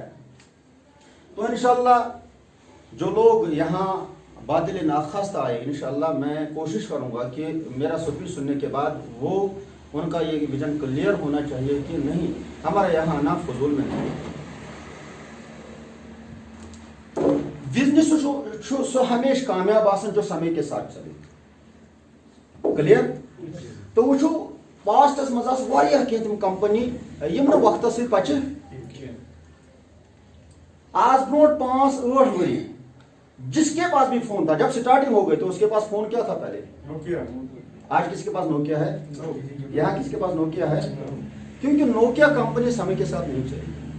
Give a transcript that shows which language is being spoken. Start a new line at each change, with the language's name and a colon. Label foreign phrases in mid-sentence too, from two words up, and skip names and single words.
Hindi: तो इंशाल्लाह जो लोग यहाँ बादल नाखास्त आए, इंशाल्लाह मैं कोशिश करूँगा कि मेरा स्पीच सुनने के बाद वो उनका ये विजन क्लियर होना चाहिए कि नहीं, हमारा यहाँ आना फजूल में नहीं। बिजनेस हमेशा कामयाब आसन जो समय के साथ चले। क्लियर? तो वो
Kashmiri: पास्टस मज तम कंपनी यम वक्त पचे आज ब्रो 5-8 वरी
Hindi: जिसके पास भी फोन था, जब स्टार्टिंग हो गई तो उसके पास फोन क्या था पहले? नोकिया। आज किसके पास नोकिया है? यहाँ किसके पास नोकिया है? क्योंकि नोकिया कंपनी समय के साथ नहीं चली।